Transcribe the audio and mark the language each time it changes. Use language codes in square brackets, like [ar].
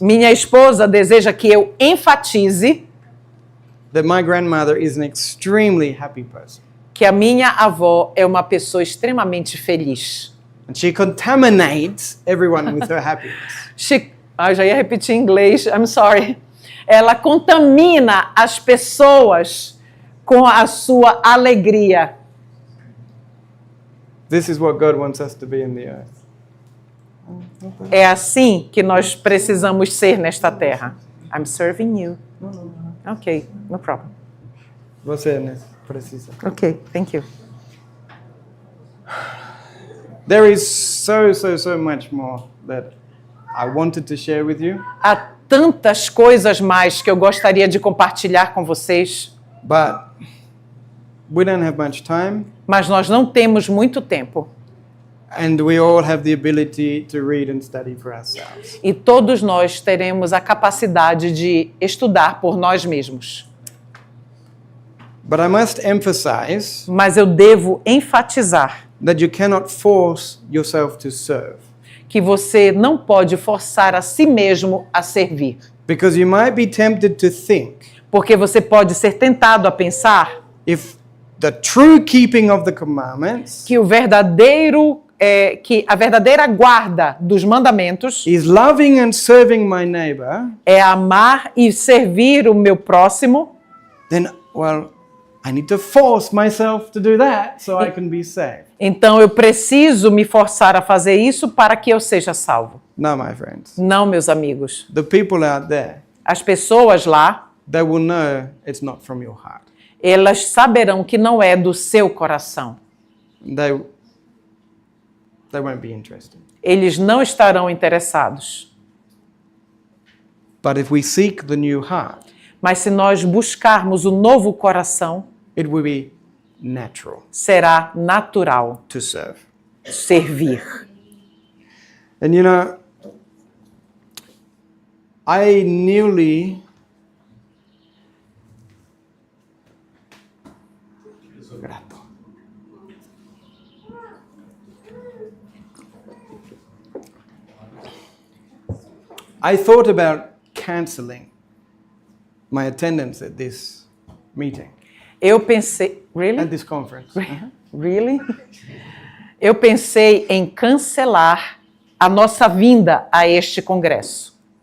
[pt] Minha esposa deseja que eu enfatize [en] that my grandmother is an extremely happy person. [pt] que a minha avó é uma pessoa extremamente feliz. [en] And she contaminates everyone with her happiness. [pt] Já ia repetir em inglês, [en] I'm sorry. [pt] Ela contamina as pessoas com a sua alegria. [en] This is what God wants us to be in the earth. [pt] É assim que nós precisamos ser nesta terra. [en] I'm serving you. Ok, no problem. [pt] Você precisa. [en] Ok, thank you. There is so much more that I wanted to share with you, [pt] Há tantas coisas mais que eu gostaria de compartilhar com vocês, [en] but we don't have much time, [pt] mas nós não temos muito tempo. [en] and we all have the ability to read and study for ourselves. [pt] E todos nós teremos a capacidade de estudar por nós mesmos. [en] But I must emphasize [pt] Mas eu devo enfatizar [en] that you cannot force yourself to serve, [pt] que você não pode forçar a si mesmo a servir. [en] because you might be tempted to think [pt] Porque você pode ser tentado a pensar [en] if the true keeping of the commandments [pt] que a verdadeira guarda dos mandamentos [en] is loving and serving my neighbor, [pt] é amar e servir o meu próximo, [en] then, well, I need to force myself to do that so I can be saved. [pt] então eu preciso me forçar a fazer isso para que eu seja salvo. [en] No, my friends. [pt] Não, meus amigos. [en] The people out there, [pt] As pessoas lá, [en] they will know it's not from your heart. [pt] elas saberão que não é do seu coração. [en] They won't be interested. [pt] Eles não estarão interessados. [en] But if we seek the new heart, [pt] Mas se nós buscarmos o novo coração, [en] it will be natural [pt] será natural [en] to serve. [pt] servir. [en] And you know, I nearly Grato. I thought about canceling my attendance at this meeting, [pt] Eu pensei, [en] really? at this conference. Really? [pt] Eu pensei em cancelar a nossa vinda a este congresso.